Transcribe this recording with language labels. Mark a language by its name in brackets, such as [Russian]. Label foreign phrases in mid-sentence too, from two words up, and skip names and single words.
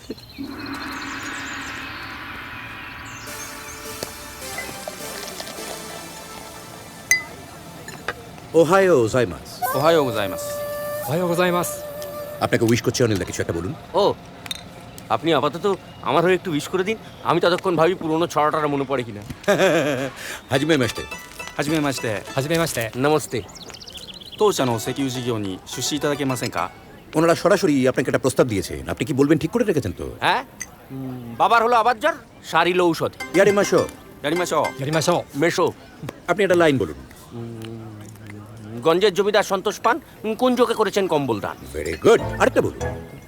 [Japanese] おはようございます. おはようございます。おはようございます. [Bangla] আপনাকে উইশ করছি অনিল দা, কিছু একটা বলুন। ও, আপনি আপাতত আমার হয়ে একটু উইশ করে দিন। আমি ততক্ষণ ভাবি পুরোনো ছড়াটা মনে পড়ে কিনা। [Japanese] はじめまして. はじめまして。はじめまして. নমস্তে। 当社の石油事業に出資いただけませんか? [Bangla] ওনারা সরাসরি আপনাকে একটা প্রস্তাব দিয়েছেন, আপনি কি বলবেন ঠিক করে রেখেছেন তো? হ্যাঁ, বাবার হলো আবার জ্বর, সারিল ঔষধ। [Japanese] やりましょう. やりましょう。やりましょう. মেশো। [Bangla] আপনি একটা লাইন বলুন। গঞ্জের জমিদার সন্তোষ পান কুঞ্জকে করেছেন কম্বল দান। [English] very good. [Bangla] আরেকটা বলুন।